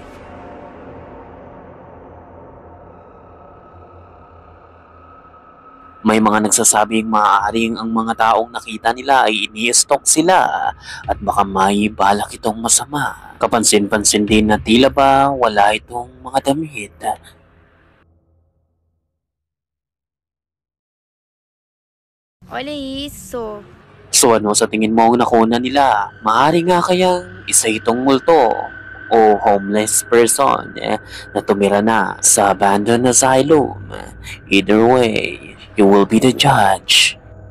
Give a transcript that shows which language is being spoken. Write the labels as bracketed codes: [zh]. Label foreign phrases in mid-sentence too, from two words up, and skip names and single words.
[tl] May mga nagsasabing maaaring ang mga taong nakita nila ay ini-stalk sila at baka may balak itong masama. Kapansin-pansin din na tila ba wala itong mga damit. [pt] Olha isso. [tl] So ano sa tingin mo ang nakuna nila? Maaari nga kayang isa itong multo o [en] homeless person [tl] na tumira na sa [en] abandoned asylum. Either way, you will be the judge.